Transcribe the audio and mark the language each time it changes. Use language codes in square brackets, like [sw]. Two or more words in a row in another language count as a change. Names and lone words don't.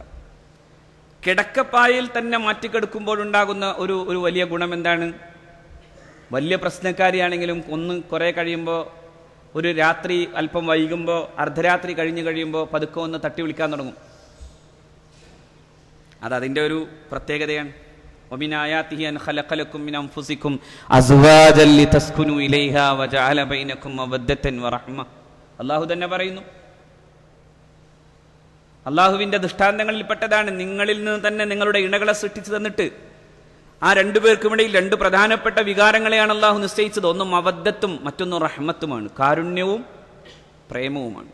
[ml] കിടക്കപ്പായയിൽ തന്നെ മാറ്റിക്കെടുക്കുമ്പോഴുണ്ടാകുന്ന ഒരു വലിയ ഗുണം എന്താണ്? വലിയ പ്രശ്നക്കാരിയാണെങ്കിലും കുറെ കഴിയുമ്പോൾ, ഒരു രാത്രി അല്പം വൈകുമ്പോൾ, അർദ്ധരാത്രി കഴിഞ്ഞ് കഴിയുമ്പോൾ പതുക്കെ ഒന്ന് തട്ടി വിളിക്കാൻ തുടങ്ങും. അതിൻ്റെ ഒരു പ്രത്യേകതയാണ്. [ar] ومن آياته أن خلق لكم من أنفسكم أزواجا لتسكنوا إليها وجعل بينكم مودة ورحمة. [ml] അല്ലാഹു തന്നെ പറയുന്നു, അള്ളാഹുവിന്റെ ദൃഷ്ടാന്തങ്ങളിൽപ്പെട്ടതാണ് നിങ്ങളിൽ നിന്ന് തന്നെ നിങ്ങളുടെ ഇണകളെ സൃഷ്ടിച്ചു തന്നിട്ട് ആ രണ്ടുപേർക്കുമിടയിൽ രണ്ട് പ്രധാനപ്പെട്ട വികാരങ്ങളെയാണ് അള്ളാഹു നിശ്ചയിച്ചത്. ഒന്ന് മവദ്ദത്തും മറ്റൊന്ന് റഹ്മത്തുമാണ്, കാരുണ്യവും പ്രേമവുമാണ്.